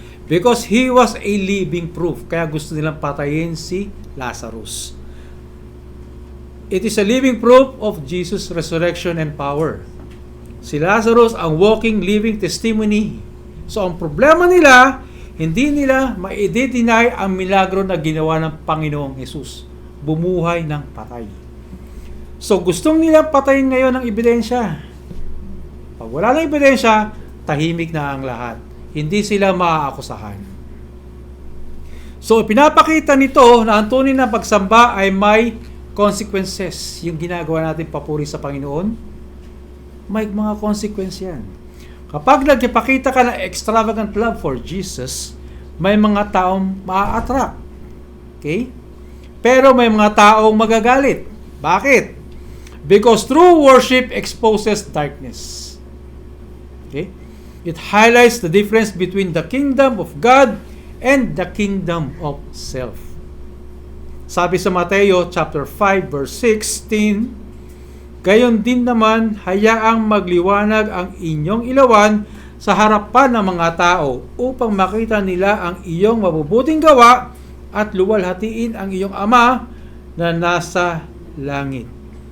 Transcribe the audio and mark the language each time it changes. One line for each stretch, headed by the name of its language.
English: Because he was a living proof.
Filipino: Kaya gusto nilang patayin si Lazarus.
English: It is a living proof of Jesus' resurrection and power. Si Lazarus ang walking, living testimony.
Filipino: So ang problema nila, hindi nila ma-deny ang milagro na ginawa ng Panginoong Jesus. Bumuhay ng patay. So gustong nila patayin ngayon ng ebidensya. Pag wala ng ebidensya, tahimik na ang lahat. Hindi sila maaakusahan. So pinapakita nito na ang tunay na pagsamba ay may consequences. Yung ginagawa natin papuri sa Panginoon, may mga consequence yan. Kapag nagpakita ka ng
English: extravagant love for Jesus,
Filipino: may mga taong maa-attract. Okay? Pero may mga taong magagalit.
English: Bakit? Because true worship exposes darkness. Okay? It highlights the difference between the kingdom of God and the kingdom of self.
Filipino: Sabi sa Mateo chapter 5 verse 16, gayon din naman hayaang magliwanag ang inyong ilawan sa harapan ng mga tao upang makita nila ang iyong mabubuting gawa at luwalhatiin ang iyong Ama na nasa langit.